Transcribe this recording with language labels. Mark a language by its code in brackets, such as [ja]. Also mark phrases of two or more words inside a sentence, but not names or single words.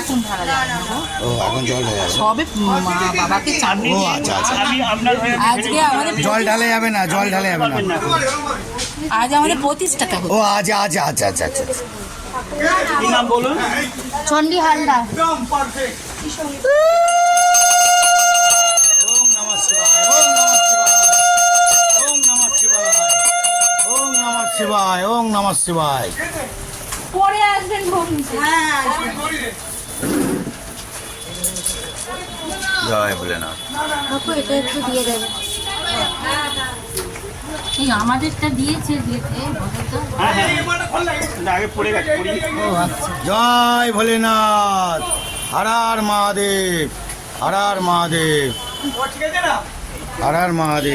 [bn] ও, এখন জল ঢালা যাবে। সবে বাবাকে চান। ও আচ্ছা আচ্ছা, আজকে আমাদের জল ঢালা যাবে না, জল ঢালা যাবে না। আজ আমাদের প্রতিষ্ঠা। ও আচ্ছা আচ্ছা আচ্ছা আচ্ছা আচ্ছা। চণ্ডী হালদার। [sa] ওম নমঃ শিবায়, ওম নমঃ শিবায়, ওম নমঃ শিবায়, ওম নমঃ শিবায়, ওম নমঃ শিবায়। [bn] পরে আসবেন জয় ভোলেনাথ। কাকু, এটা একটু দিয়ে দেবে। এই আমাদেরটা দিয়েছে দিয়েছে জয় ভোলেনাথ, হর হর মহাদেব, হর হর মহাদেব, হর হর মহাদেব।